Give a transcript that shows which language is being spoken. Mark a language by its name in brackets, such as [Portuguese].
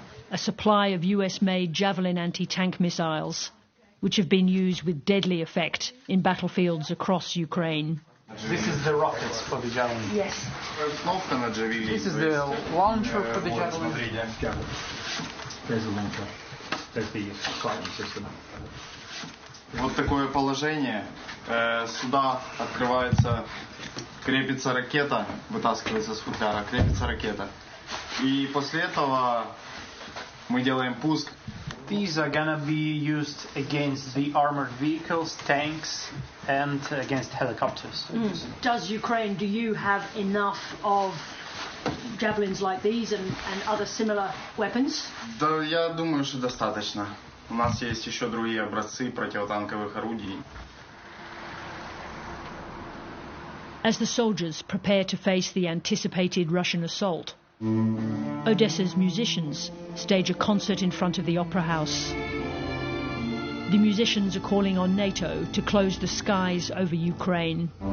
[English] A supply of US-made Javelin anti-tank missiles, which have been used with deadly effect in battlefields across Ukraine. This is the rockets for the Javelin. Yes. This is the launcher for the Javelin. There's a launcher. There's the fighting system. [Russian] Вот такое положение. Сюда открывается, крепится ракета, вытаскивается с футляра, крепится ракета. И после этого мы делаем пуск. [English] These are gonna be used against the armored vehicles, tanks, and against helicopters. Does Ukraine, do you have enough of javelins like these and other similar weapons? [Russian] Да, я думаю, что достаточно. У нас есть еще другие образцы противотанковых орудий. [English] As the soldiers prepare to face the anticipated Russian assault, Odessa's musicians stage a concert in front of the opera house. The musicians are calling on NATO to close the skies over Ukraine.